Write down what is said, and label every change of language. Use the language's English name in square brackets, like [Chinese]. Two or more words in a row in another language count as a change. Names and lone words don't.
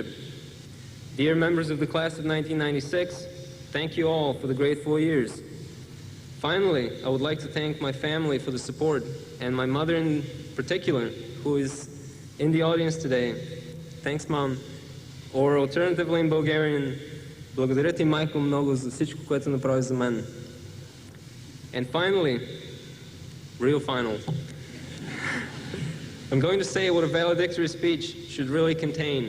[English] Dear members of the class of 1996, thank you all for the great 4 years. Finally, I would like to thank my family for the support, and my mother in particular, who is in the audience today. Thanks, Mom. Or alternatively in Bulgarian, [Bulgarian] благодаря ти, майко, много за всичко, което направи за мен. [English] And finally, real final, I'm going to say what a valedictory speech should really contain.